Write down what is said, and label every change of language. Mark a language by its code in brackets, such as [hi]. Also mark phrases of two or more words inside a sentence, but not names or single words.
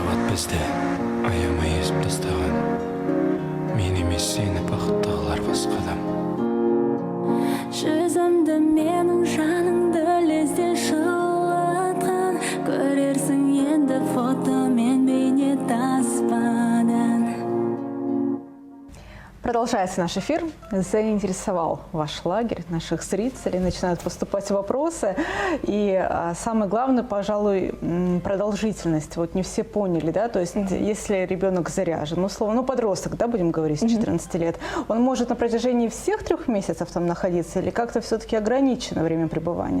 [kk] бізді аямай езіп тастаған. Мен емес сені бақыттағылар басқадам. Жүзімді менің жаныңды лезде жылатқан, көрерсің енді фото мен бейне таспадан. [ru] Продолжается наш эфир. Заинтересовал ваш лагерь, наших зрителей. Начинают поступать вопросы. И самое главное, пожалуй, продолжительность. Вот не все поняли, да, то есть если ребенок заряжен, условно, подросток, да, будем говорить, с 14 лет, он может на протяжении всех 3 месяцев там находиться или как-то все-таки ограничено время пребывания?